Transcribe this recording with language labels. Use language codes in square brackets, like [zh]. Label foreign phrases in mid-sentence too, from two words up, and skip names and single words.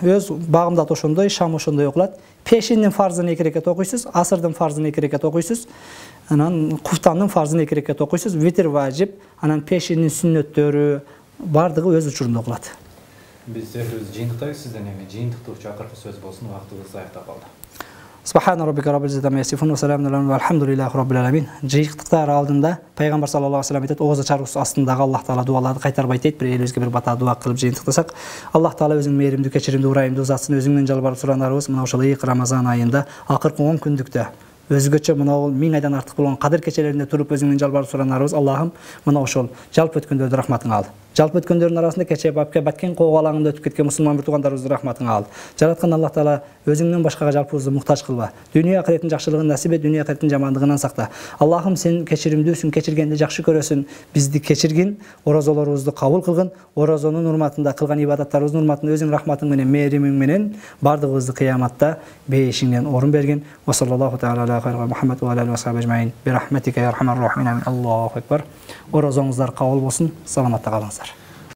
[ky] Өз багымда ошондой, шам ошондой окулат. Пешиндин фарзын 2 рекет окуйсуз, асырдын фарзын 2 рекет окуйсуз. Анан куфтандын фарзын 2 рекет окуйсуз. Витир важип, анан пешиндин сүннөттөрү бардыгы өз учурунда окулат. Биз сөзүбүздү жыйынтыктайбыз. Сизден эми жыйынтыктоочу акыркы сөз болсун. Убактыбыз аяктап калды. [ar] سبحان ربك رب العزة عما يصفون وسلام عليه والحمد لله رب العالمين. [ky] Жыйыктыктар алдында Пайгамбар [ar] صلى الله عليه وسلم [ky] айтат, ооза чаргысы астындагы Аллах Таала дуаларды кайтарбайт дейт. Бир элибизге бир бата дуа кылып жыйынтыктасак, Аллах Таала өзүнүн мээримдүү, кечиримдүү, урайымдуу затсын өзүңдөн жалбарып суранарыбыз мына ошол ыйык Рамазан айында акыркы 10 күндүктө өзгөчө мына 1000 айдан артык болгон кадыр кечелеринде туруп өзүңдөн жалбарып суранарыбыз. Аллахым, мына ошол жалпы өткөндөрдү рахматыңа ал. Жалпы өткөндөрдүн арасында кече бапке баткен коогалаңында өтүп кеткен мусулман бир туугандарыбызды рахматыңа ал. Жараткан Аллах Таала өзүңдөн башкага жалпыбызды муктаж кылба. Дүйнө акыреттин жакшылыгын насип эт, дүйнө акыреттин жамандыгынан сакта. Аллахым, сен кечиримдүүсүң, кечиргенди жакшы көрөсүң. Бизди кечиргин, оразаларыбызды кабыл кылгын, оразанын урматында кылган ибадаттарыбыздын урматында өзүң рахматың менен, мээримиң менен бардыгыбызды кыяматта бейишиңден орун берген. [ar] وصلى الله تعالى على خير محمد وعليه وصحبه أجمعين. برحمتك يا أرحم الراحمين. الله أكبر. [ky] Оразаңыздар кабыл болсун. Саламатта калыңыздар.